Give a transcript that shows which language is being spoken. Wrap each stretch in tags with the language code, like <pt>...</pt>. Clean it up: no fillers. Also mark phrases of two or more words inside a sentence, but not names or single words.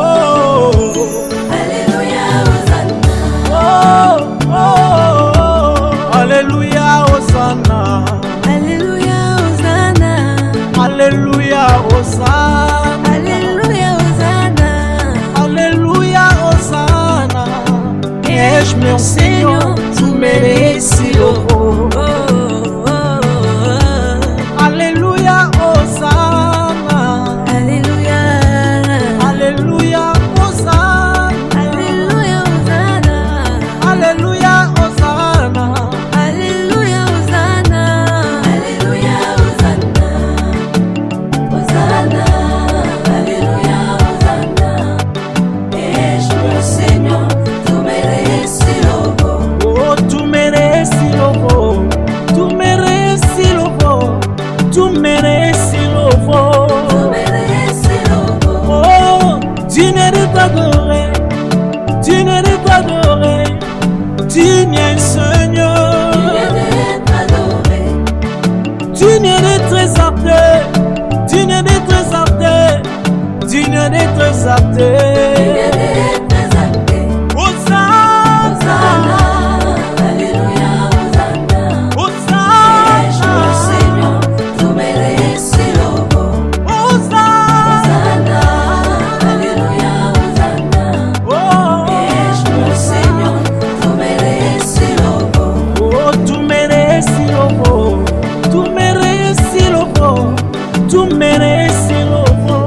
<fr>Alléluia, Hosanna. oh, oh. Alléluia, Hosanna. Alléluia, Hosanna. Alléluia, Hosanna. Alléluia, Hosanna. Alléluia, Hosanna.</fr> <pt>És meu Senhor, tu mereces louvor. Oh, oh, oh.</pt> <fr>Alléluia, Hosanna. Alléluia. Alléluia, Hosanna. Alléluia, Hosanna. Alléluia, Hosanna. Alléluia, Hosanna. Alléluia, Hosanna. Hosanna. Alléluia, Hosanna.</fr> <pt>És meu Senhor, tu mereces louvor. Oh, tu mereces louvor. Tu mereces louvor. Tu mereces louvor. Tu mereces louvor.</pt> <fr>Oh, digne d'être adoré. Digne d'être adoré. Digne Seigneur. D'être adoré. Digne d'être exalté. Digne d'être exalté. Digne d'être exalté. D'être exalté. Hosanna. Hosanna. Alléluia, Hosanna.</fr> <pt>És meu</pt> <fr>Hosanna. Senhor, tu mereces louvor. Hosanna. Hosanna. Alléluia, Hosanna. Oh,</fr> <pt>És meu Senhor, tu mereces louvor. oh, tu mereces louvor. Tu mereces louvor. Tu mereces louvor.</pt>